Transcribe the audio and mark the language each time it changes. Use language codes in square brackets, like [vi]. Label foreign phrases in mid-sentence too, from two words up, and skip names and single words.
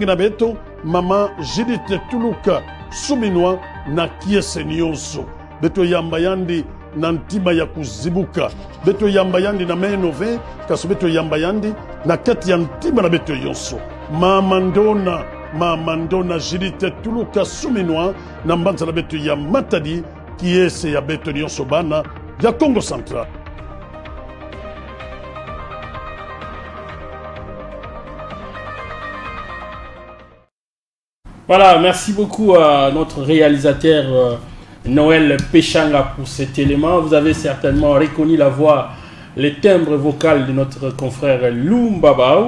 [kg] na beto mama Judith Tuluka Suminwa na Kiese nyonso beto yamba yandi na ntima ya kuzibuka beto yamba yandi na menove kaso beto yamba yandi na kati ya ntima na beto yonso mama ndona Judith Tuluka Suminwa na mbanza na beto ya Matadi Kiese ya beto nyonso bana ya Congo Central. [fr] Voilà, merci beaucoup à notre réalisateur Noël Péchanga pour cet élément. Vous avez certainement reconnu la voix, le timbre vocal de notre confrère Lumba Baou.